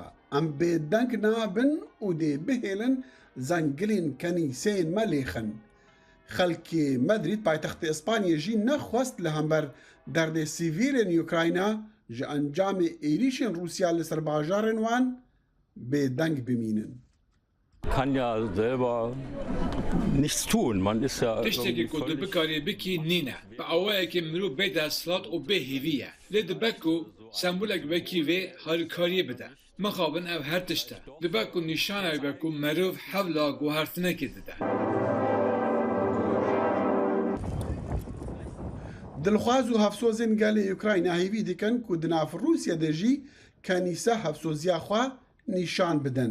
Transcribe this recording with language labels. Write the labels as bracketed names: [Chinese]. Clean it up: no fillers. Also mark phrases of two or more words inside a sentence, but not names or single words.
[Kurdish] Em bêdeng nabin û dê bihêlin zengilên kenîseyên me lêxin. Xelkê Madrid paytextê İspanyayê jî nexwest li hember derdê sivîlên Ukrayna ji encamê êrişên Rûsya li ser bajarên wan bêdeng bimînin. [German] Kann ja selber nichts tun. Man ist ja [Kurdish] tiştekî ku tu bikarî bikî nîne. Bi awayekê mirov bê desthilat û bê hêvî ye. Lê dibe ku sembolek wekî vê harîkariyê bide. Mixabin ev her tişt e. Dibe ku nîşanek be ku merov hewla guhertinekê dide. Dilxwaz û hevsozên gelê Ukrayna hêvî dikin ku di nav Rûsyê de jî kenîse hevsoziya xwe nîşan bidin.